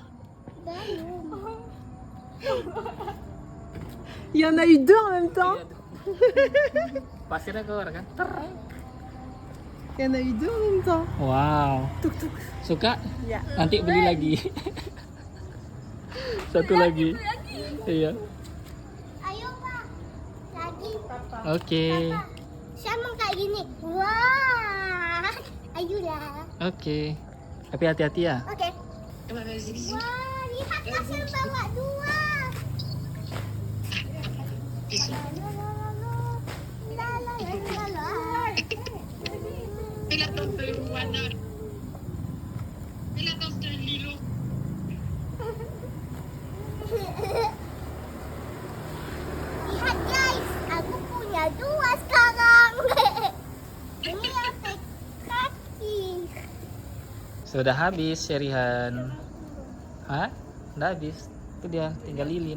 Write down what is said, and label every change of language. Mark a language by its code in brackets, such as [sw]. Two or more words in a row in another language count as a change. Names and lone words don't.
[id] Belum. [fr] Il y en a eu deux en même temps. [id] Pasirnya keluar kan? [fr] Il y en a eu deux en même temps. [id] Wow. Suka? Ya. Nanti beli lagi. Satu lagi. Iya. Ayo, Pak. Lagi. Oke. Papa. Saya mau kayak gini. Wah. Ayolah. Oke. Tapi hati-hati ya. Oke. Wah, lihat hasil bawa 2. [fr] Fais la danse de Moana. Fais la danse de Lilo. [id] Lihat guys, aku punya 2 sekarang. Ini efek kaki. Sudah habis, Serihan. Hah? Udah habis. Itu dia, tinggal lilin.